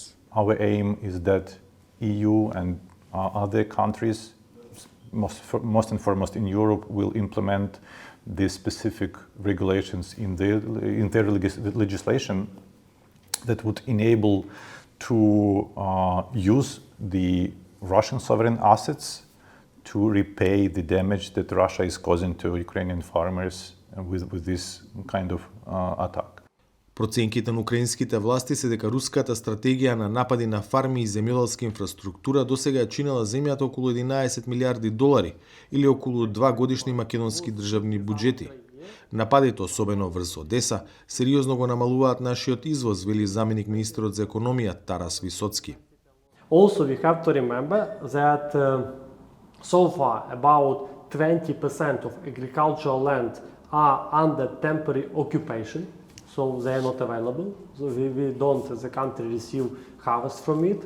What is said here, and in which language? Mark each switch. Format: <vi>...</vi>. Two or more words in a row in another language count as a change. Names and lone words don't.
<en>Our aim is that EU and other countries, most and foremost in Europe, will implement the specific regulations in their legislation that would enable to use the Russian sovereign assets to repay the damage that Russia is causing to Ukrainian farmers with this kind of attack.</en> <mk>Проценките на украинските власти се дека руската стратегија на напади на фарми и земјоделска инфраструктура досега ја чинела земјата околу 11 милиарди долари или околу 2 годишни македонски државни буџети. Нападите, особено врз Одеса, сериозно го намалуваат нашиот извоз, вели заменик министерот за економија Тарас Висоцки.</mk> <en>Also, we have to remember that so far about 20% of agricultural land are under temporary occupation, so they are not available. So we don't, as a country, receive harvest from it.</en>